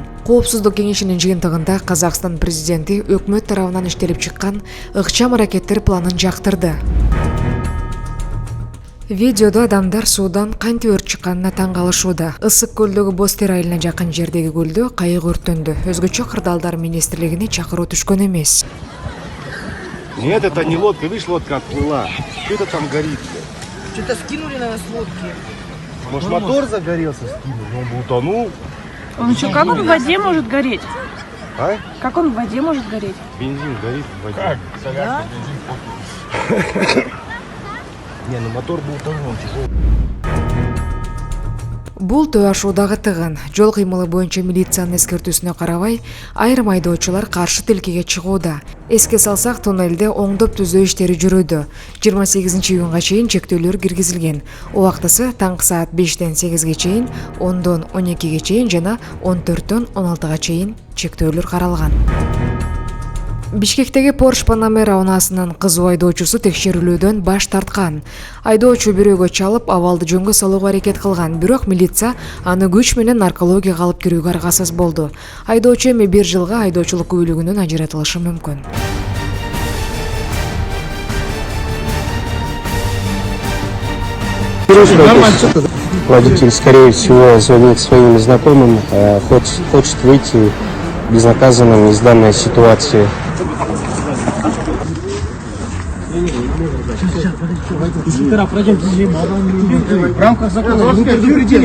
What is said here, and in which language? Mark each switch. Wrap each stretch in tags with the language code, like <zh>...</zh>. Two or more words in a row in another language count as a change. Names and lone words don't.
<ky>Коопсуздук кеңешинин жыйынтыгында Казакстан президенти өкмөт тарабынан иштелип чыккан ыкчам аракеттер планын жактырды. Видеодо адамдар суудан кантип өрт чыкканына таң калышууда. Ысык көлдөгү Бостер айылына жакын жердеги көлдө кайык өрттөндү. Өзгөчө кырдаалдар министрлигине чакыруу түшкөн эмес.</ky> <ru>Нет, это не лодка, видишь, лодка отплыла. Что это там горит? Что-то скинули на нас лодки. Может, мотор загорелся, скинул, но он бы утонул. Он что, как он в воде может гореть? А? Как он в воде может гореть? Бензин горит в воде. Как? Да? Не, ну мотор бы утонул, тяжелый.</ru> <ky>Бул төө ашуудагы тыгын. Жол кыймылы боюнча милициянын эскертүүсүнө карабай, айрым айдоочулар каршы тилкеге чыгууда. Эске салсак, туннелде оңдоп түзөө иштери жүрүүдө. 28-июнга чейин чектөөлөр киргизилген. Убактысы таңкы саат 5-тен 8-ге чейин, 10-дон 12-ге чейин жана 14-төн 16-га чейин чектөөлөр каралган. Бишкектеги Porsche Panamera унаасынын кызуу айдоочусу текшерүүлүүдөн баш тарткан. Айдоочу бирөөгө чалып, абалды жөнгө салууга аракет кылган, бирок милиция аны күч менен наркологияга алып кирүүгө аргасыз болду. Айдоочу эми 1 жылга айдоочулук күбөлүгүнөн ажыратылышы мүмкүн.</ky> <ru>Водитель, скорее всего, звонит своим знакомым, хочет выйти безнаказанным из данной ситуации. В рамках закона вы предупредили.</ru>